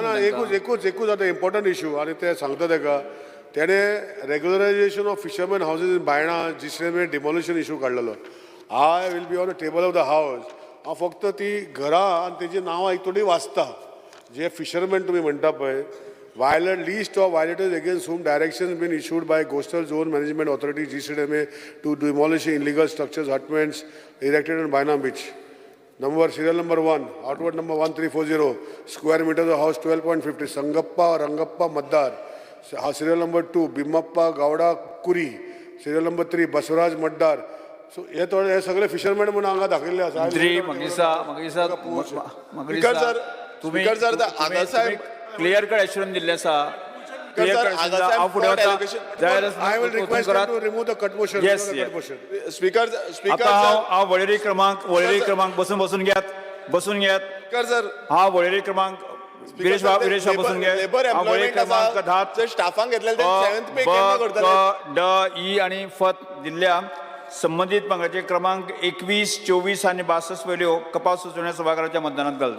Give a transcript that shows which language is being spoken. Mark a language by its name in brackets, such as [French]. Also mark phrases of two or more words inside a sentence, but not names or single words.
[Konkani] ना एकूच आतां [English] important issue [Konkani] आनी ते सांगता तेका तेणे [English] regularization of fisherman houses in Baina जिसरे demolition issue काडलेलो I will be on the table of the house [Konkani] हांव फक्त ती घरां आनी तेजी नांवां एक थोडी वाचता जे फिशरमॅन तुमी म्हणटा पळय [English] violate list of violators against whom directions been issued by Coastal Zone Management Authority GCDMA to demolish illegal structures, hutments erected on Bainam Beach. Serial number 1, outward number 1340, square meters of house 12.50, Sangappa Rangappa Maddar. Serial number 2, Bimappa Gowda Kuri. Serial number 3, Baswaraj Maddar. [Konkani] So हे सगळे फिशरमॅन म्हणून हांगा दाखयल्ले आसा. [English] clear cut assurance [Konkani] दिल्ले आसा. [English] I will request them to remove the cut motion. Yes. Speaker [Konkani] हा वळेरी क्रमांक बसून घ्यात. हा वळेरी क्रमांक विरेश बसून घ्या. हा वळेरी क्रमांक 10 स्टाफांक घेतलेले 7th पे केन्ना करतले ड ई आणि फत दिल्ल्या संबंधित पंगडाचे क्रमांक 21, 24 आणि 62 वेल्यो कपात सुचोवण्या सभागृहाच्या मतदानात घालता.